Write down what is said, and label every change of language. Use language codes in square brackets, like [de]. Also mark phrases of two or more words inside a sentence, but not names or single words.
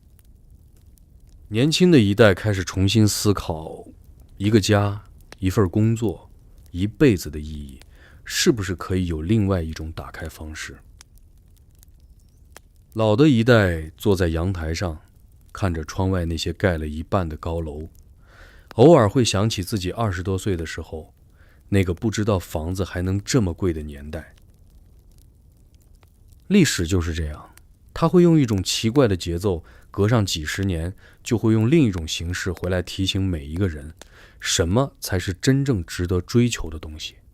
[zh] 年輕的一代開始重新思考一個家、一份工作、一輩子的意義是不是可以有另外一種打開方式？老的一代坐在陽台上，看着窗外那些蓋了一半的高樓，偶爾會想起自己20多歲的時候，那個不知道房子還能這麼貴的年代。歷史就是這樣，它會用一種奇怪的節奏，隔上幾十年就會用另一種形式回來提醒每一個人，什麼才是真正值得追求的東西。